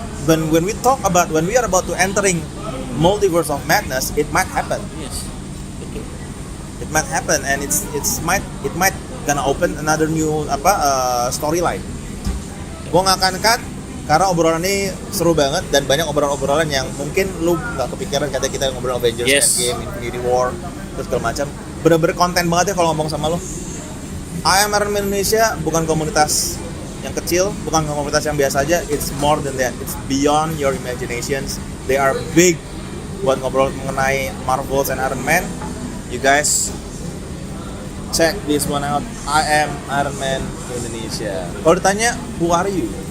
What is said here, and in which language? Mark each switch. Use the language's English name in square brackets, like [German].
[English] When we are about to entering multiverse of madness, it might happen. Yes. [Indonesian] Betul. [English] It might happen and it might gonna open another new storyline. [Indonesian] Gua nggak akan cut karena obrolan ini seru banget dan banyak obrolan-obrolan yang mungkin lu nggak kepikiran kata kita ngobrol Avengers [English] Yes. [Indonesian] Endgame, Infinity War, terus segala macam. Bener-bener konten banget ya kalau ngomong sama lu. I Am Iron Man Indonesia bukan komunitas yang kecil, bukan komunitas yang biasa aja. [English] It's more than that. It's beyond your imaginations. They are big [Indonesian] buat ngobrol mengenai [English] Marvels and Iron Man. You guys check this one out. I Am Iron Man Indonesia. [Indonesian] Kalau ditanya [English] who are you?